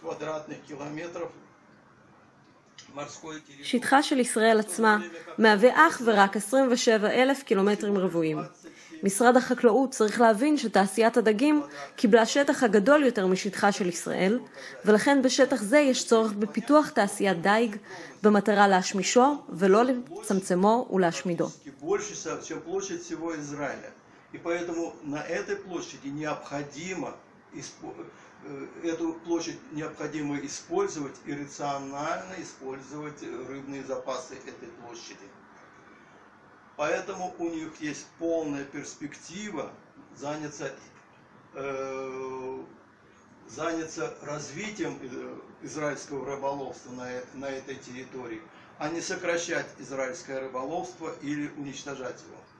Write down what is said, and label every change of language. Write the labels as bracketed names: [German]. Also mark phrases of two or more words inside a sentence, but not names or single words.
[Hebrew] שטחה של ישראל עצמה מהווה אך ורק 27,000 קילומטרים רבועים. משרד החקלאות צריך להבין שתעשיית הדגים קיבלה שטח הגדול יותר משטחה של ישראל, ולכן בשטח זה יש צורך בפיתוח תעשיית דייג במטרה להשמישו ולא לצמצמו ולהשמידו. [Russian] И поэтому на этой площади необходимо эту площадь необходимо использовать и рационально использовать рыбные запасы этой площади. Поэтому у них есть полная перспектива заняться развитием израильского рыболовства на этой территории, а не сокращать израильское рыболовство или уничтожать его.